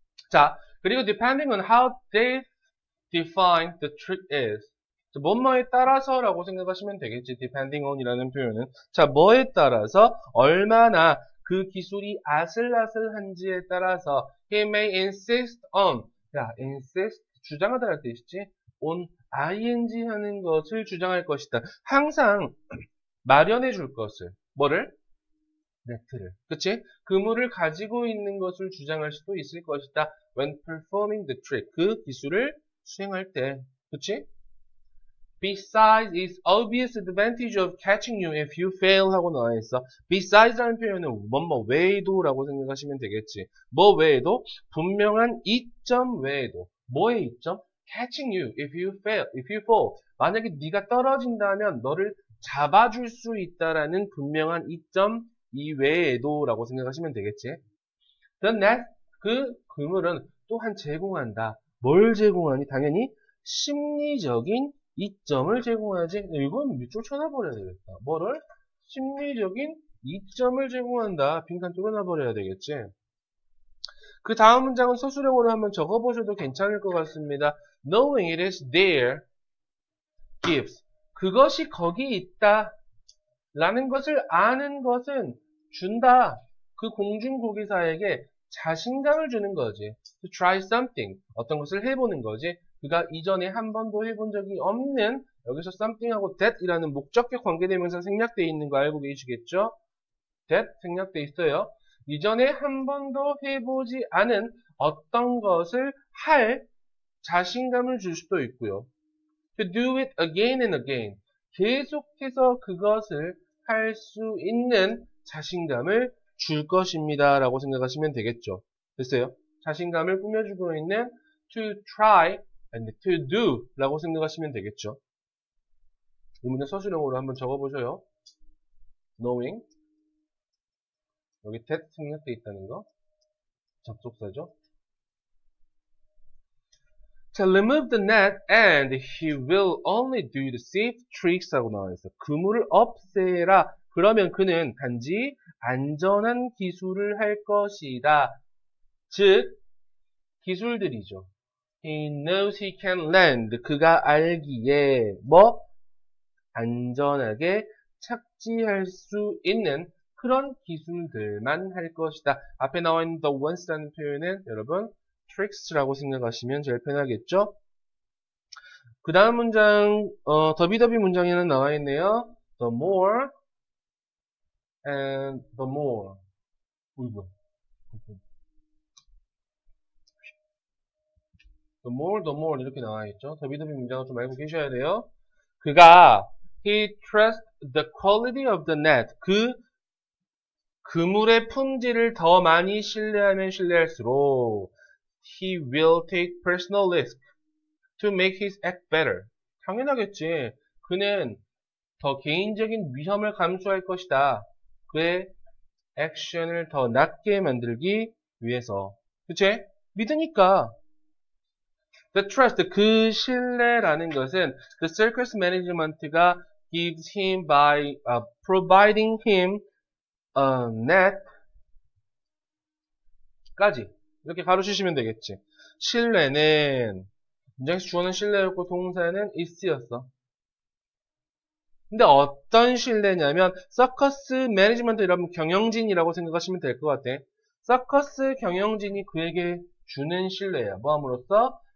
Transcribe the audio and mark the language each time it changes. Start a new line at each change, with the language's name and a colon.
English: 자, 그리고 depending on how they define the trick is.
Korean: 뭐뭐에 따라서라고 생각하시면 되겠지.
English: depending on
Korean: 이라는 표현은. 자, 뭐에 따라서 얼마나 그 기술이 아슬아슬한지에 따라서
English: he may insist on.
Korean: 야, insist 주장하다랄 때 있지. on ing 하는 것을 주장할 것이다. 항상 마련해 줄 것을. 뭐를? 네트를. 그치? 그물을 가지고 있는 것을 주장할 수도 있을 것이다.
English: when performing the trick.
Korean: 그 기술을 수행할 때. 그치?
English: Besides, it's obvious advantage of catching you if you fail
Korean: 하고 나와 있어. Besides 라는 표현은 뭐뭐 외에도 라고 생각하시면 되겠지. 뭐 외에도? 분명한 이점 외에도. 뭐의 이점?
English: Catching you if you fail, if you fall.
Korean: 만약에 네가 떨어진다면 너를 잡아줄 수 있다라는 분명한 이점 이외에도 라고 생각하시면 되겠지.
English: The net,
Korean: 그 그물은 또한 제공한다. 뭘 제공하니? 당연히 심리적인 이점을 제공하지. 이건 밑줄 쳐놔버려야 되겠다. 뭐를? 심리적인 이점을 제공한다. 빈칸 뚫어놔버려야 되겠지. 그 다음 문장은 서술형으로 한번 적어보셔도 괜찮을 것 같습니다.
English: Knowing it is there gives.
Korean: 그것이 거기 있다. 라는 것을 아는 것은 준다. 그 공중고기사에게 자신감을 주는 거지.
English: To try something.
Korean: 어떤 것을 해보는 거지. 그가 이전에 한 번도 해본 적이 없는, 여기서 something하고 that이라는 목적격 관계대명사 생략되어 있는 거 알고 계시겠죠? that 생략되어 있어요. 이전에 한 번도 해보지 않은 어떤 것을 할 자신감을 줄 수도 있고요.
English: To do it again and again.
Korean: 계속해서 그것을 할 수 있는 자신감을 줄 것입니다. 라고 생각하시면 되겠죠. 됐어요? 자신감을 꾸며주고 있는 to try and to do 라고 생각하시면 되겠죠. 이 문제 서술형으로 한번 적어보셔요. knowing 여기 that 생략되어 있다는 거 접속사죠.
English: 자, remove the net and he will only do the safe tricks
Korean: 하고 나와있어. 그물을 없애라. 그러면 그는 단지 안전한 기술을 할 것이다. 즉, 기술들이죠.
English: He knows he can land.
Korean: 그가 알기에 뭐? 안전하게 착지할 수 있는 그런 기술들만 할 것이다. 앞에 나와 있는 the once라는 표현은 여러분 tricks라고 생각하시면 제일 편하겠죠? 그 다음 문장, 더비더비 문장에는 나와 있네요.
English: The more and the more.
Korean: the more 이렇게 나와 있죠. 더비더비 문장을 좀 알고 계셔야 돼요. 그가
English: he trusts the quality of the net.
Korean: 그 그물의 품질을 더 많이 신뢰하면 신뢰할수록
English: he will take personal risk to make his act better.
Korean: 당연하겠지. 그는 더 개인적인 위험을 감수할 것이다. 그의 액션을 더 낮게 만들기 위해서. 그치? 믿으니까.
English: The trust,
Korean: 그 신뢰라는 것은
English: the circus management가 gives him by providing him a net
Korean: 까지 이렇게 가로치시면 되겠지. 신뢰는 문장에서 주어는 신뢰였고 동사는 is였어. 근데 어떤 신뢰냐면 서커스 매니지먼트 여러분 경영진이라고 생각하시면 될 것 같아. 서커스 경영진이 그에게 주는 신뢰야. 뭐 함으로써?